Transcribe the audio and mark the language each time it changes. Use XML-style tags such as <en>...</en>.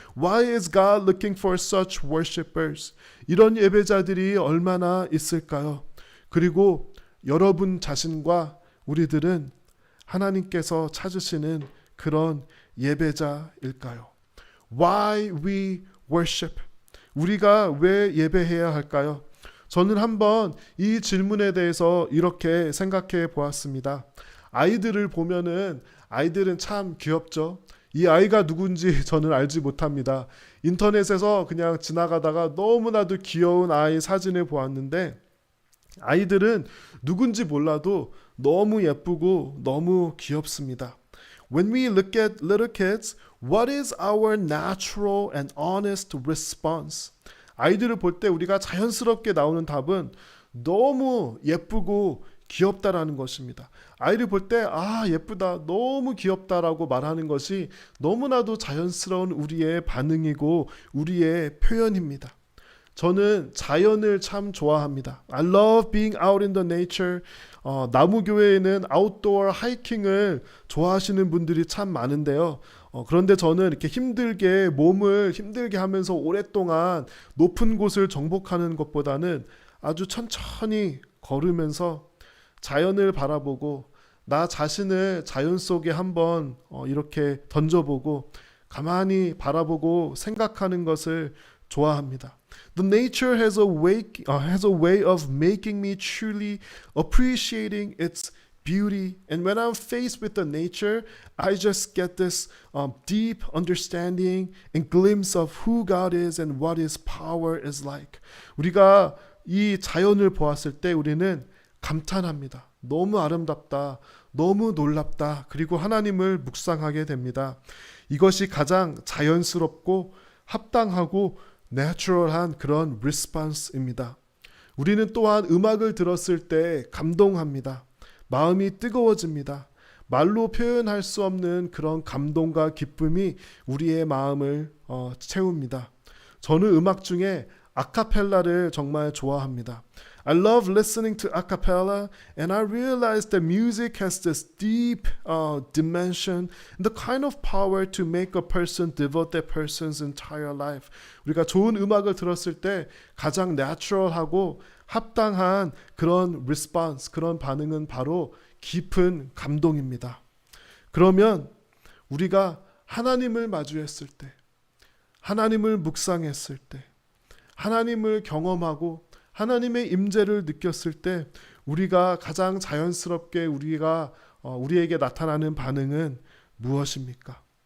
<en>Why is God looking for such worshipers?</en> <ko>이런 예배자들이 얼마나 있을까요? 그리고 여러분 자신과 우리들은 하나님께서 찾으시는 그런 예배자일까요?</ko> <en>Why we worship?</en> <ko>우리가 왜 예배해야 할까요? 저는 한번 이 질문에 대해서 이렇게 생각해 보았습니다. 아이들을 보면은 아이들은 참 귀엽죠. 이 아이가 누군지 저는 알지 못합니다. 인터넷에서 그냥 지나가다가 너무나도 귀여운 아이 사진을 보았는데 아이들은 누군지 몰라도 너무 예쁘고 너무 귀엽습니다.</ko> <en>When we look at little kids, what is our natural and honest response?</en> <ko>아이들을 볼 때 우리가 자연스럽게 나오는 답은 너무 예쁘고 귀엽다라는 것입니다. 아이를 볼 때 예쁘다, 너무 귀엽다라고 말하는 것이 너무나도 자연스러운 우리의 반응이고 우리의 표현입니다. 저는 자연을 참 좋아합니다.</ko> <en>I love being out in the nature.</en> <ko>나무교회에는 아웃도어 하이킹을 좋아하시는 분들이 참 많은데요. 그런데 저는 이렇게 몸을 힘들게 하면서 오랫동안 높은 곳을 정복하는 것보다는 아주 천천히 걸으면서 자연을 바라보고 나 자신을 자연 속에 한번 이렇게 던져보고 가만히 바라보고 생각하는 것을 좋아합니다.</ko> <en>The nature has a way of making me truly appreciating its beauty. And when I'm faced with the nature, I just get this deep understanding and glimpse of who God is and what His power is like.</en> <ko>우리가 이 자연을 보았을 때 우리는 감탄합니다. 너무 아름답다. 너무 놀랍다. 그리고 하나님을 묵상하게 됩니다. 이것이 가장 자연스럽고 합당하고 내추럴한 그런 리스폰스입니다. 우리는 또한 음악을 들었을 때 감동합니다. 마음이 뜨거워집니다. 말로 표현할 수 없는 그런 감동과 기쁨이 우리의 마음을 채웁니다. 저는 음악 중에 아카펠라를 정말 좋아합니다.</ko> <en>I love listening to a cappella, and I realize that music has this deep dimension, the kind of power to make a person devote that person's entire life.</en> <ko>우리가 좋은 음악을 들었을 때 가장</ko> <en>natural</en> <ko>하고 합당한 그런</ko> <en>response,</en> <ko>그런 반응은 바로 깊은 감동입니다. 그러면 우리가 하나님을 마주했을 때, 하나님을 묵상했을 때, 하나님을 경험하고 하나님의 임재를 느꼈을 때 우리가 가장 자연스럽게 우리에게 나타나는 반응은 무엇입니까?</ko>